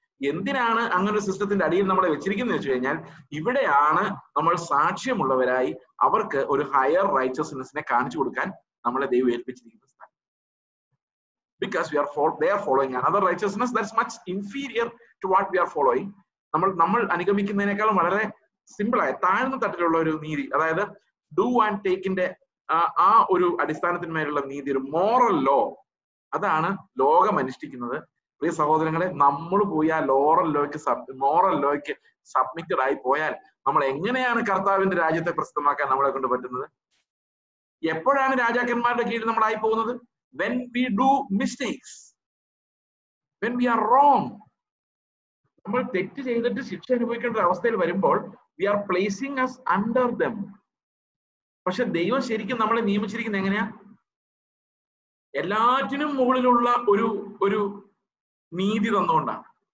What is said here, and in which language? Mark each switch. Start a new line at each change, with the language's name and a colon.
Malayalam: എന്തിനാണ് അങ്ങനെ ഒരു സിസ്റ്റത്തിന്റെ അടിയിൽ നമ്മളെ വെച്ചിരിക്കുന്നത് വെച്ച് കഴിഞ്ഞാൽ ഇവിടെയാണ് നമ്മൾ സാക്ഷ്യമുള്ളവരായി അവർക്ക് ഒരു ഹയർ റൈച്ചസ്നെസ്സിനെ കാണിച്ചു കൊടുക്കാൻ നമ്മളെ ദൈവം ഏൽപ്പിച്ചിരിക്കുന്നത്.
English: Because they are following another righteousness that's much inferior to what we are following.
Malayalam: നമ്മൾ അനുഗമിക്കുന്നതിനേക്കാളും വളരെ സിമ്പിളായ താഴ്ന്ന തട്ടിലുള്ള ഒരു നീതി, അതായത് ഡു ആൻഡ് ടേക്കിന്റെ ആ ഒരു അടിസ്ഥാനത്തിന്മേലുള്ള നീതി, ഒരു മോറൽ ലോ, അതാണ് ലോകം അനുഷ്ഠിക്കുന്നത്. പ്രിയ സഹോദരങ്ങളെ, നമ്മൾ പോയി ആ മോറൽ ലോയ്ക്ക് സബ്മിറ്റഡ് ആയി പോയാൽ നമ്മൾ എങ്ങനെയാണ് കർത്താവിന്റെ രാജ്യത്തെ പ്രസിദ്ധമാക്കാൻ നമ്മളെ കൊണ്ട് പറ്റുന്നത്? എപ്പോഴാണ് രാജാക്കന്മാരുടെ കീഴിൽ നമ്മളായി പോകുന്നത്?
English: When we do mistakes, when we are wrong.
Malayalam: നമ്മൾ തെറ്റ് ചെയ്തിട്ട് ശിക്ഷ അനുഭവിക്കേണ്ട ഒരു അവസ്ഥയിൽ വരുമ്പോൾ
English: we are placing us under them.
Malayalam: പക്ഷെ ദൈവം ശരിക്കും നമ്മളെ നിയമിച്ചിരിക്കുന്നത് എങ്ങനെയാ? എല്ലാറ്റിനും മുകളിലുള്ള ഒരു നീതി തന്നുകൊണ്ടാണ്.